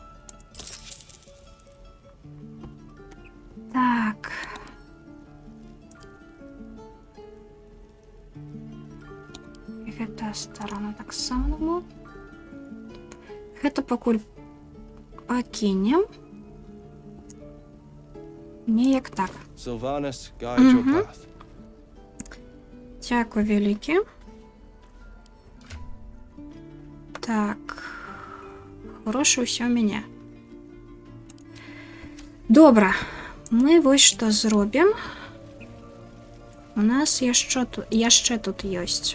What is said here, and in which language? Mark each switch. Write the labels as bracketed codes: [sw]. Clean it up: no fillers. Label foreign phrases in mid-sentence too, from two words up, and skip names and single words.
[be] Так. Гэта старана так само. Гэта пакуль пакінем. Неяк так. [en] Sylvanas, guide your path. [be] Дякую вялікі. Так. Хороше ўсё ў мяне. Добра. Мы вось што зробім. У нас яшчэ тут ёсць.